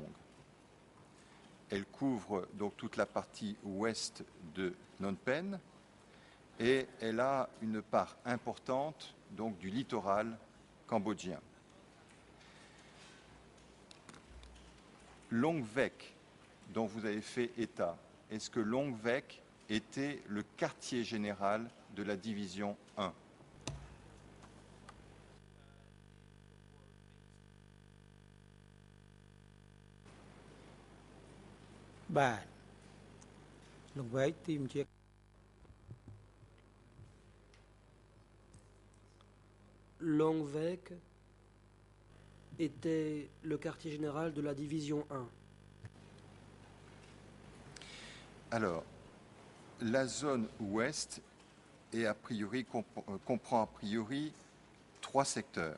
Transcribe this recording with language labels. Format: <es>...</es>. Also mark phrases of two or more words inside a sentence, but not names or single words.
<fr>Elle couvre donc toute la partie ouest de Phnom Penh et elle a une part importante donc du littoral cambodgien. Longvek, dont vous avez fait état, est-ce que Longvek était le quartier général de la division 1?</fr> <km>បាទលោកវែកទីបញ្ជា</km> <fr>Longvek était le quartier général de la division 1. Alors, la zone ouest comprend a priori 3 secteurs.</fr>